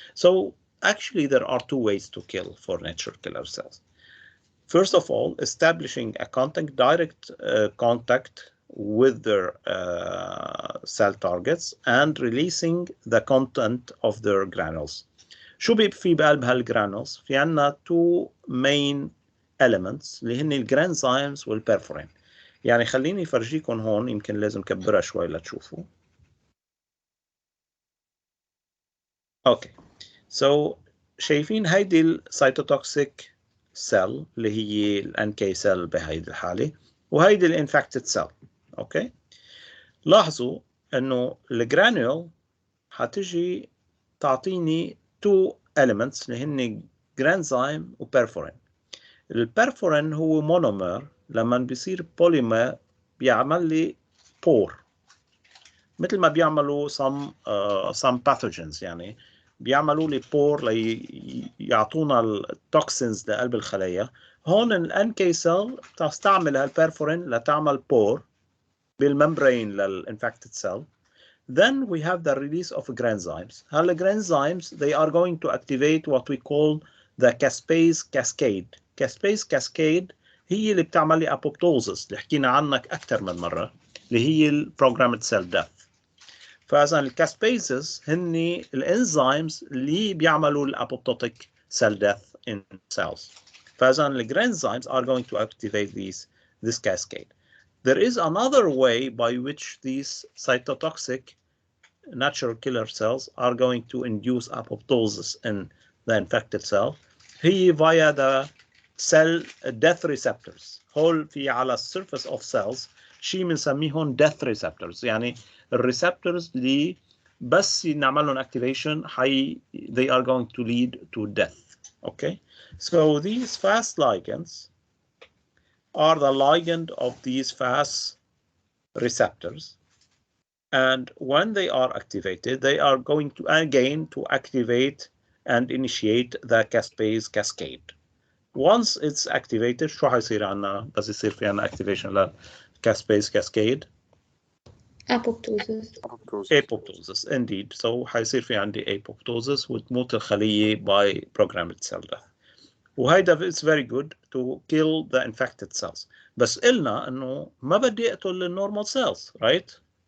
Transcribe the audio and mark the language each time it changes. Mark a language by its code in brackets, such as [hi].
[en] So actually there are two ways to kill for natural killer cells. First of all, establishing a direct contact with their cell targets and releasing the content of their granules. [ar] شو في بقلب هالجرانولز؟ في عنا [en] two main elements [ar] اللي هن الجرانزيمز والبرفورين. يعني خليني فرجيكم هون يمكن لازم كبرها شوي لتشوفوا. اوكي. So شايفين هيدي السيتوتوكسيك سيل اللي هي الNK سيل بهيدي الحالة وهيدي الانفكتد سيل. اوكي. لاحظوا انه الجرانيول حتجي تعطيني [en] two elements [ar] اللي هن جرانزيم وبرفورين. البرفورين هو مونومر لما بيصير بوليمر بيعمل لي بور مثل ما بيعملوا [en] some pathogens [ar] يعني بيعملوا لي بور ليعطونا التوكسينز لقلب الخلايا. هون ال NK cell تستعمل هالبرفورين لتعمل بور بالممبرين للانفكتد cell. [en] Then we have the release of granzymes. Granzymes, they are going to activate what we call the caspase cascade. [ar] Caspase cascade هي اللي بتعمل لي apoptosis اللي حكينا عنك أكثر من مرة اللي هي programmed cell death. فإذا الكاسبيزز هن الانزيمز اللي بيعملوا الapoptotic cell death in cells. فإذا الجرانزيمز [en] are going to activate this cascade. There is another way by which these cytotoxic natural killer cells are going to induce apoptosis in the infected cell. [ar] هي [en] via the cell death receptors. [ar] هول في على surface of cells شيء بنسميهم death receptors. يعني الريسبتورز اللي بس نعمل لهم [en] activation they are going to lead to death. Okay. So these fast ligands are the ligand of these fast receptors. And when they are activated, they are going to again to activate and initiate the caspase cascade. Once it's activated, [ar] شو حيصير عنا بس يصير في عنا activation للcaspase cascade? [en] Apoptosis. Indeed. So [ar] حيصير في عندي [en] apoptosis [ar] وتموت الخلية [en] by programmed cell death. [ar] وهيدا [en] it's very good to kill the infected cells. [ar] بس قلنا إنه ما بدي أقتل الnormal cells, right?